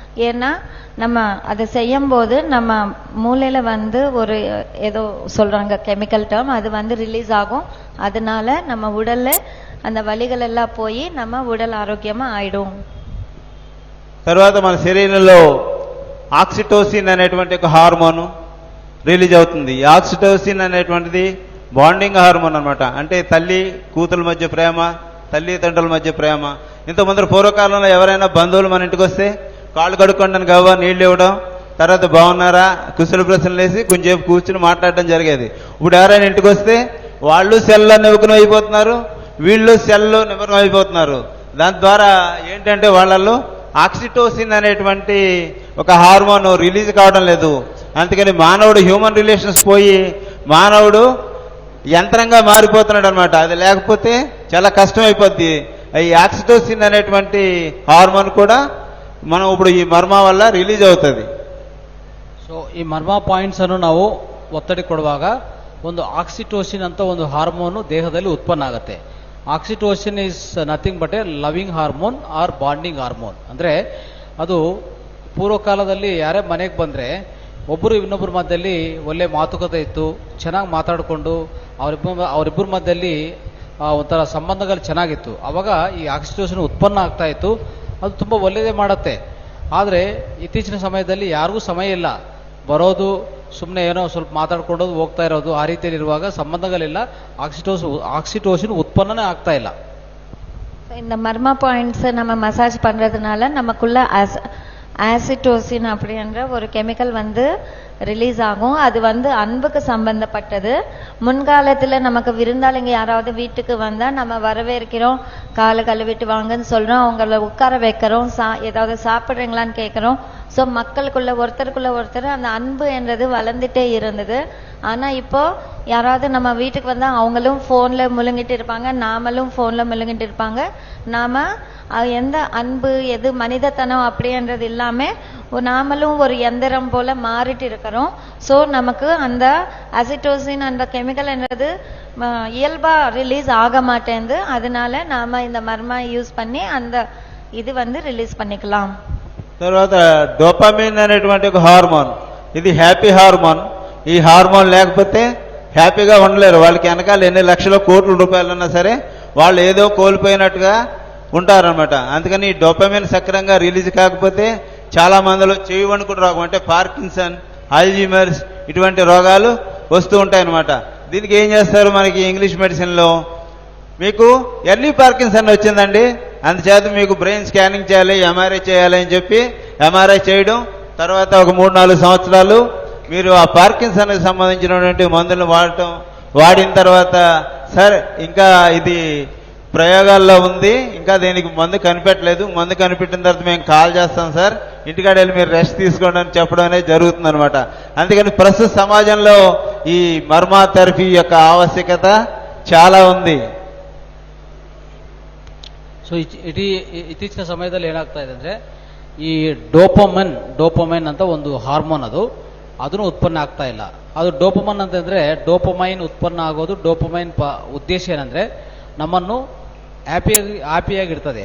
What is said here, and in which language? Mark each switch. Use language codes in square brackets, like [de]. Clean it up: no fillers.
[ta] ஏன்னா நம்ம அதை செய்யும் போது நம்ம மூளையில ஒரு ஏதோ சொல்றாங்க கெமிக்கல் டேர்ம், அது ரிலீஸ் ஆகும். அதனால நம்ம உடல்ல அந்த வலிகள் எல்லாம் போய் நம்ம உடல் ఆరోగ్యమా ఆయిடும். [te] తర్వాత మన శరీరంలో ఆక్సిటోసిన్ అనేటువంటి ఒక హార్మోన్ రిలీజ్ అవుతుంది. ఈ ఆక్సిటోసిన్ అనేటువంటిది బాండింగ్ హార్మోన్ అన్నమాట. అంటే తల్లి కూతుల మధ్య ప్రేమ, తల్లిదండ్రుల మధ్య ప్రేమ. ఇంతకుముందు పూర్వకాలంలో ఎవరైనా బంధువులు మన ఇంటికి వస్తే కాళ్ళు కడుక్కోండి గవ్వ నీళ్ళు ఇవ్వడం, తర్వాత బాగున్నారా కుశల ప్రశ్నలు వేసి కొంచెంసేపు కూర్చుని మాట్లాడడం జరిగేది. ఇప్పుడు ఎవరైనా ఇంటికి వస్తే వాళ్ళు సెల్లో నిమగ్నం అయిపోతున్నారు, వీళ్ళు సెల్లో నిమగ్నం అయిపోతున్నారు. దాని ద్వారా ఏంటంటే వాళ్ళల్లో ఆక్సిటోసిన్ అనేటువంటి ఒక హార్మోన్ రిలీజ్ కావడం లేదు. అందుకని మానవుడు హ్యూమన్ రిలేషన్స్ పోయి మానవుడు యంత్రంగా మారిపోతున్నాడు అనమాట. అది లేకపోతే చాలా కష్టం అయిపోద్ది. ఈ ఆక్సిటోసిన్ అనేటువంటి హార్మోన్ కూడా మనం ఇప్పుడు ఈ ಮರ್ಮ వల్ల ರಿಲೀಸ್ అవుతుంది. [kn] ಸೊ ಈ ಮರ್ಮ ಪಾಯಿಂಟ್ಸ್ ಅನ್ನು ನಾವು ಒತ್ತಡಿ ಕೊಡುವಾಗ ಒಂದು ಆಕ್ಸಿಟೋಸಿನ್ ಅಂತ ಒಂದು ಹಾರ್ಮೋನ್ ದೇಹದಲ್ಲಿ ಉತ್ಪನ್ನ ಆಗುತ್ತೆ. [en] Oxytocin is nothing but a loving hormone or bonding hormone. [kn] ಅಂದ್ರೆ ಅದು ಪೂರ್ವಕಾಲದಲ್ಲಿ ಯಾರೇ ಮನೆಗೆ ಬಂದ್ರೆ ಒಬ್ಬರು ಇನ್ನೊಬ್ಬರ ಮಧ್ಯದಲ್ಲಿ ಒಳ್ಳೆ ಮಾತುಕತೆ ಇತ್ತು, ಚೆನ್ನಾಗಿ ಮಾತಾಡಿಕೊಂಡು ಅವರಿಬ್ಬರ ಮಧ್ಯದಲ್ಲಿ ಒಂಥರ ಸಂಬಂಧಗಳು ಚೆನ್ನಾಗಿತ್ತು. ಅವಾಗ ಈ ಆಕ್ಸಿಟೋಸಿನ್ ಉತ್ಪನ್ನ ಆಗ್ತಾ ಇತ್ತು. ಅದು ತುಂಬ ಒಳ್ಳೆಯದೇ ಮಾಡುತ್ತೆ. ಆದರೆ ಇತ್ತೀಚಿನ ಸಮಯದಲ್ಲಿ ಯಾರಿಗೂ ಸಮಯ ಇಲ್ಲ, ಬರೋದು ಸುಮ್ಮನೆ ಏನೋ ಸ್ವಲ್ಪ ಮಾತಾಡ್ಕೊಂಡೋದು ಹೋಗ್ತಾ ಇರೋದು, ಆ ರೀತಿಯಲ್ಲಿ ಇರುವಾಗ ಸಂಬಂಧಗಳಿಲ್ಲ, ಆಕ್ಸಿಟೋಸಿನ್ ಉತ್ಪನ್ನನೇ ಆಗ್ತಾ ಇಲ್ಲ. [ta] இந்த மர்ம பாயிண்ட்ஸ் நம்ம மசாஜ் பண்றதுனால நமக்குள்ள ஆசிட்டோசின் அப்படின்ற ஒரு கெமிக்கல் ரிலீஸ் ஆகும். அது அன்புக்கு சம்பந்தப்பட்டது. முன்காலத்துல நமக்கு விருந்தாளிங்க யாராவது வீட்டுக்கு வந்தா நம்ம வரவேற்கிறோம், காலை கழுவிட்டு வாங்கன்னு சொல்றோம், அவங்கள உட்கார வைக்கிறோம், ஏதாவது சாப்பிடுறீங்களான்னு கேட்கிறோம். ஸோ மக்களுக்குள்ள ஒருத்தருக்குள்ள ஒருத்தர் அந்த அன்பு என்றது வளர்ந்துட்டே இருந்தது. ஆனா இப்போ யாராவது நம்ம வீட்டுக்கு வந்தா அவங்களும் போன்ல முழுங்கிட்டு இருப்பாங்க, நாமளும் போன்ல முழுங்கிட்டு இருப்பாங்க. நாம எந்த அன்பு எது மனிதத்தனம் அப்படின்றது இல்லாம நாமளும் ஒரு எந்திரம் போல மாறிட்டு இருக்கிறோம். ஸோ நமக்கு அந்த அசிட்டோசின் அந்த கெமிக்கல் என்றது இயல்பா ரிலீஸ் ஆக மாட்டேங்குது. அதனால நாம இந்த மர்மா யூஸ் பண்ணி அந்த இது ரிலீஸ் பண்ணிக்கலாம். [te] తర్వాత డోపమిన్ అనేటువంటి ఒక హార్మోన్, ఇది హ్యాపీ హార్మోన్. ఈ హార్మోన్ లేకపోతే హ్యాపీగా ఉండలేరు. వాళ్ళకి వెనకాల ఎన్ని లక్షల కోట్ల రూపాయలు ఉన్నా సరే వాళ్ళు ఏదో కోల్పోయినట్టుగా ఉంటారనమాట. అందుకని ఈ డోపమిన్ సక్రంగా రిలీజ్ కాకపోతే చాలా మందిలో చెవి వణుకుడు రోగం అంటే పార్కిన్సన్, అల్జీమర్స్ ఇటువంటి రోగాలు వస్తూ ఉంటాయన్నమాట. దీనికి ఏం చేస్తారు మనకి ఇంగ్లీష్ మెడిసిన్లో, మీకు ఎర్లీ పార్కిన్సన్ వచ్చిందండి, అందుచేత మీకు బ్రెయిన్ స్కానింగ్ చేయాలి, ఎంఆర్ఐ చేయాలి అని చెప్పి ఎంఆర్ఐ చేయడం, తర్వాత ఒక 3-4 సంవత్సరాలు మీరు ఆ పార్కిన్సన్కి సంబంధించినటువంటి మందులను వాడిన తర్వాత సార్ ఇంకా ఇది ప్రయోగాల్లో ఉంది, ఇంకా దీనికి మందు కనిపెట్టలేదు, మందు కనిపెట్టిన తర్వాత మేము కాల్ చేస్తాం సార్, ఇంటికాడ వెళ్ళి మీరు రెస్ట్ తీసుకోండి అని చెప్పడం అనేది జరుగుతుంది అనమాట. అందుకని ప్రస్తుత సమాజంలో ఈ మర్మ థెరపీ యొక్క ఆవశ్యకత చాలా ఉంది. [kn] ಸೊ ಇತ್ತೀಚಿನ ಸಮಯದಲ್ಲಿ ಏನಾಗ್ತಾ ಇದೆ ಅಂದ್ರೆ ಈ ಡೋಪಮೈನ್ ಅಂತ ಒಂದು ಹಾರ್ಮೋನ್, ಅದನ್ನು ಉತ್ಪನ್ನ ಆಗ್ತಾ ಇಲ್ಲ. ಅದು ಡೋಪಮೈನ್ ಅಂತಂದ್ರೆ ಡೋಪಮೈನ್ ಉತ್ಪನ್ನ ಆಗೋದು, ಡೋಪಮೈನ್ ಉದ್ದೇಶ ಏನಂದ್ರೆ ನಮ್ಮನ್ನು ಹ್ಯಾಪಿಯಾಗಿಡ್ತದೆ.